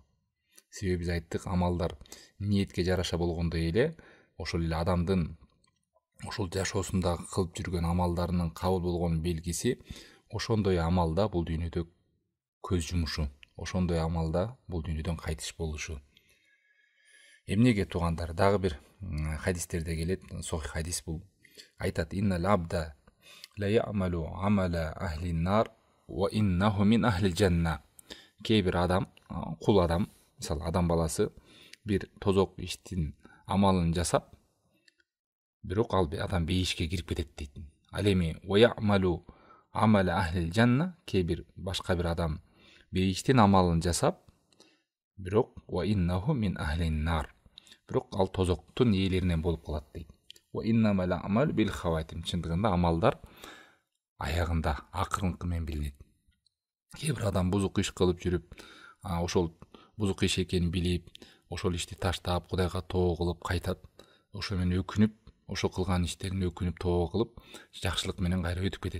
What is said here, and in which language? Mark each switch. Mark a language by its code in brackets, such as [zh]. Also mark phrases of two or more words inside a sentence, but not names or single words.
[ky] Себеби биз айттык, амалдар ниетке жараша болгондой эле, ошол эле адамдын ошол жашоосунда кылып жүргөн амалдарынын кабыл болгон белгиси, ошондой амалда бул дүйнөдө көз жумушу, ошондой амалда бул дүйнөдөн кайтыш болушу. Эмнеге туугандар? Дагы бир хадистерде келет, сохих хадис бул. Айтат: [ar] "إن العبد ليعمل عمل أهل النار وإنه من أهل الجنة." [ky] Кейбир адам, кул адам, мисалы адам баласы бир тозок иштин амалын жасап, бирок ал адам бейишке кирип кетет дейт. Ал эми [ar] "ويعمل عمل أهل الجنة, [ky] кээ бир башка бир адам бейиштин амалын жасап, бирок [ar] وإنه من أهل النار, [ky] бирок ал тозоктун ээлеринен болуп калат дейт. [ar] وإنما الأعمال بالخواتيم, [ky] чындыгында амалдар аягында, акырынкы менен билинет. Кээ бир адам бузук иш кылып жүрүп, ошол бузук иш экенин билип, ошол ишти таштап, Кудайга тоо кылып кайтат. Ошо менен өкүнүп, ошо кылган иштерин өкүнүп тоо кылып, жакшылык менен кайра өтүп кетет.